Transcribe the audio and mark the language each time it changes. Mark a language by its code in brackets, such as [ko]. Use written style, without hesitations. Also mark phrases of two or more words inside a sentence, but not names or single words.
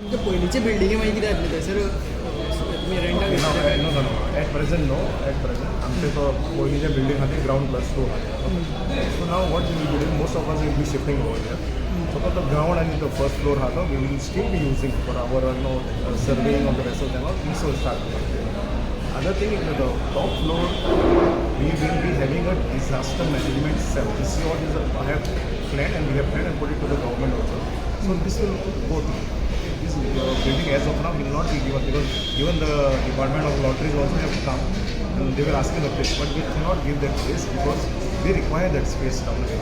[kok] पयलींचे बिल्डिंगे मागीर कितें जातलें थंयसर तुमी रेंटाक घेतले [en] No. At present, no. At present, [kok] आमचे तो पयलींचे बिल्डिंग आहा ते [en] ground plus 2 [kok] आहा. [en] So now what we will be doing, most of us will be shifting over here. So for the ground and the first floor [kok] आहा तो [en] we will still be using for our surveying of the vessels and all. This will start. Other thing is the top floor, we will be having a disaster management cell. This is what is I have planned and we have planned and put it to the government also. So this will go to this building as of now will not be given because even the Department of Lotteries also have come and they were asking the place, but we cannot give that space because they require that space down there.